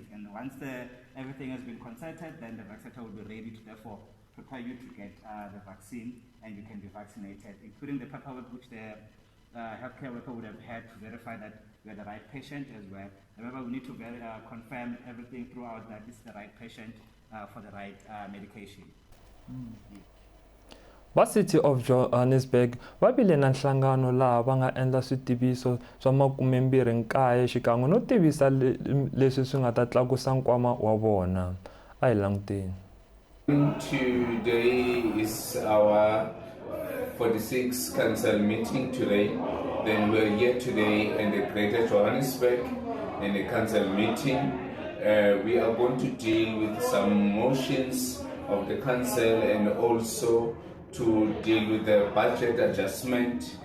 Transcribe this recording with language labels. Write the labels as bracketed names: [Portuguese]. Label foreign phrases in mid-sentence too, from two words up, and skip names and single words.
[English] And once everything has been consented, then the vaccinator will be ready to therefore prepare you to get the vaccine, and you can be vaccinated, including the paperwork which the healthcare worker would have had to verify that you are the right patient as well. Remember, we need to confirm everything throughout that this is the right patient for the right medication. [Tsonga] Va City of Johannesburg va bile na nhlangano laha va nga endla switiviso swa 29 xikan'we no tivisa leswi swi nga ta tlakusa nkwama wa vona. A hi languteni. [English] Today is our 46th council meeting today. Then we're here today in the Greater Johannesburg in the council meeting. We are going to deal with some motions of the council and also to deal with the budget adjustment.